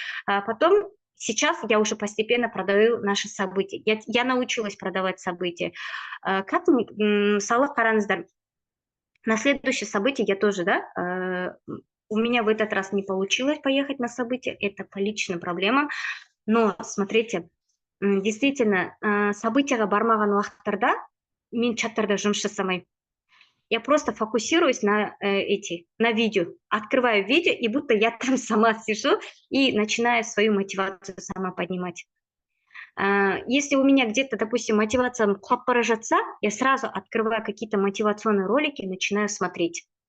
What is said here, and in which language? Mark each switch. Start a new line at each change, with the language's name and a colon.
Russian: А потом сейчас я уже постепенно продаю наши события. Я научилась продавать события. Как Салах Каранздар. На следующее событие я тоже, да, у меня в этот раз не получилось поехать на событие, это по личным проблемам. Но, смотрите, действительно,
Kazakh: событияға бармаған уақыттарда мен чаттарда жұмыс жасамаймын.
Russian: Я просто фокусируюсь на видео. Открываю видео, и будто я там сама сижу и начинаю свою мотивацию сама поднимать. Если у меня где-то, допустим, мотивация
Kazakh: құлап бара жатса,
Russian: я сразу открываю какие-то мотивационные ролики и начинаю смотреть.